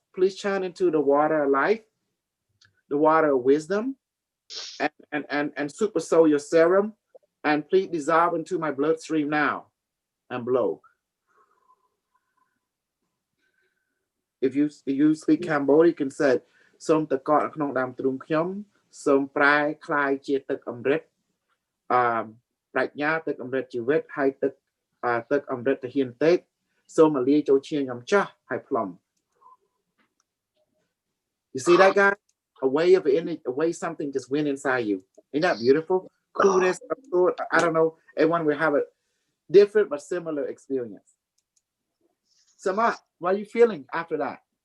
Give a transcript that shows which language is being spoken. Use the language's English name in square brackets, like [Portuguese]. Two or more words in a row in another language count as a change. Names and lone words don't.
[English] Please churn into the water of life, the water of wisdom, and super soul your serum, and please dissolve into my bloodstream now and blow. If you speak Cambodian, you can say, [Khmer] "Somตะกอក្នុងដើមទ្រូងខ្ញុំសូមប្រែคล้ายជាទឹកអម្រឹតប្រាជ្ញាទឹកអម្រឹតជីវិតហើយទឹកអម្រឹតទាហានទេពសូមលាយចូលឈាមខ្ញុំចាស់ហើយផ្លុំ." [English] You see that, guy? A way of energy, a way something just went inside you. Ain't that beautiful? Coolness, I don't know. Everyone will have a different but similar experience. Samat, what are you feeling after that?